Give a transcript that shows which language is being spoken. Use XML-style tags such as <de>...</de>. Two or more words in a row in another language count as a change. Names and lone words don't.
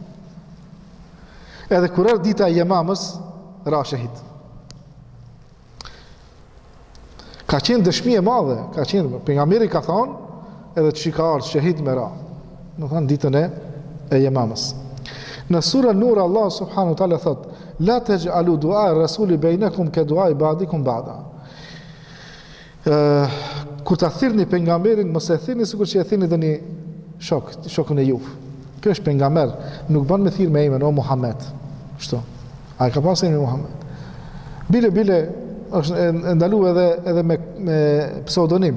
<sq>Edhe kur erdhi dita e Yemamës, ra shahid. Ka qenë dëshmi e madhe, ka qenë, pejgamberi ka thonë, edhe që ka ardhur shahid me ra. Do thonë ditën e Yemamës. Në surën Nur Allah</sq> <ar>سبحانه وتعالى</ar> <sq>thot:</sq> <ar>"لا تجعلوا دعاء الرسول بينكم كدعاء بعضكم بعضا."</ar> <sq>Kur ta thirrni pejgamberin, mos e thirrni sikur që e thirrni tani shokun e juve. Ky është pejgamber, nuk bën me thirr me emrin o Muhammed. Kështu. Ai ka pasur emrin Muhammed. Bile është ndaluar edhe me pseudonim.</sq>